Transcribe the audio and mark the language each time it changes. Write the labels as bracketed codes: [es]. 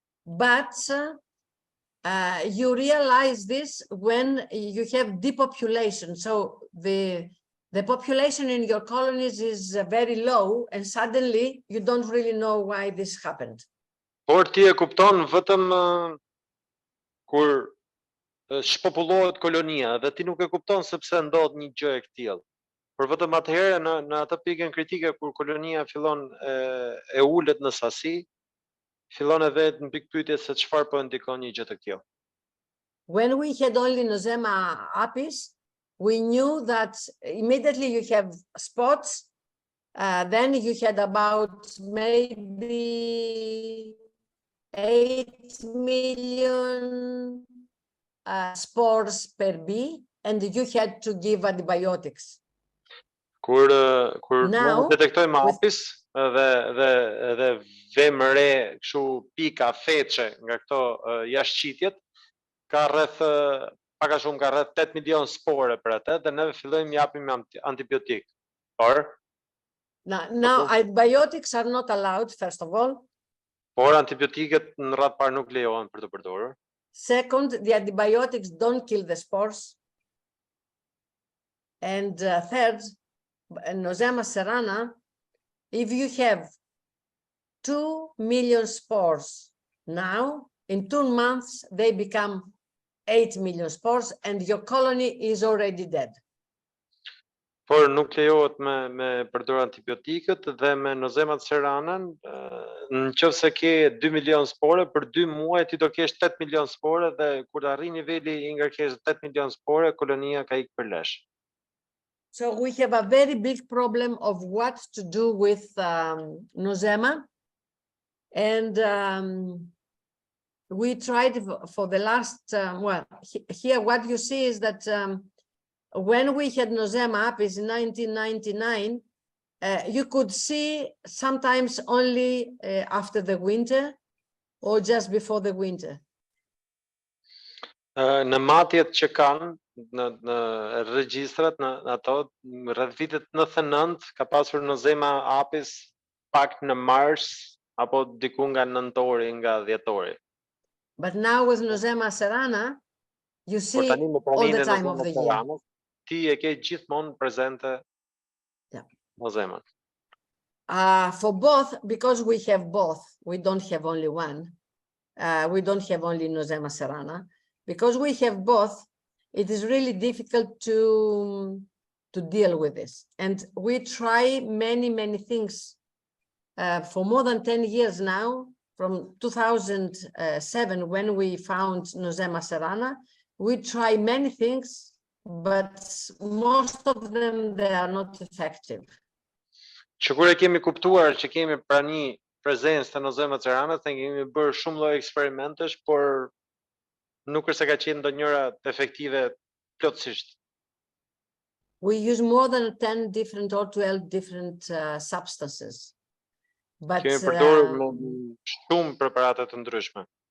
[en] But you realize this when you have depopulation. So the population in your colonies is very low, and suddenly you don't really know why this happened. [sq] Por ti e kupton vetëm kur shpopullohet kolonia dhe ti nuk e kupton sepse ndodh një gjë e tillë. Por vetëm atëherë në atë pikën kritike kur kolonia fillon e ulet në sasi, fillon edhe në pikë pyetje se çfarë po ndikon një gjë të tillë. [en] When we had only Nosema apis, we knew that immediately you have spots, then you had about maybe 8 million spores per bee, and you had to give antibiotics. [sq] Kur detektojmë apis dhe vëmë re kështu pika feçe nga këto jashtëqitjet, ka rreth pak a shumë ka rreth 8 milion spore për atë dhe ne fillojmë japim antibiotik. [en] Now antibiotics are not allowed, first of all. [sq] Por antibiotiket në radhë parë nuk lejohen për të përdorur. [en] Second, the antibiotics don't kill the spores. And third, Nosema serrana, if you have 2 million spores now, in 2 months, they become 8 million spores and your colony is already dead. [sq] Por nuk lejohet me përdor antibiotikët dhe me Nosema serranën, nëse ke 2 milion spore, për 2 muaj ti do kesh 8 milion spore dhe kur arrin niveli I ngarkesës 8 milion spore, kolonia ka ikë për lesh. [en] So we have a very big problem of what to do with Nosema, and we tried for the last here what you see is that when we had Nosema apis in 1999, you could see sometimes only after the winter or just before the winter. [sq] Në matjet që kanë në regjistrat në ato rreth vitet 99 ka pasur Nosema apis pak në mars apo diku nga nëntori, nga dhjetori. [en] But now with Nosema serrana, you see all the time of the year. [sq] Ti e ke gjithmonë prezente Nosema. [en] For both, because we have both, we don't have only one. We don't have only Nosema serrana. Because we have both, it is really difficult to deal with this. And we try many things for more than 10 years now. From 2007, when we found Nosema serrana, we try many things, but most of them, they are not effective. [sq] Që kur e kemi kuptuar që kemi prani prezencë të Nosema serrana, ne kemi bërë shumë lloj eksperimentesh, por nuk është se ka qenë ndonjëra efektive plotësisht. [en] We use more than 10 different or 12 different substances. But [sq] kemi përdorur shumë preparate të ndryshme.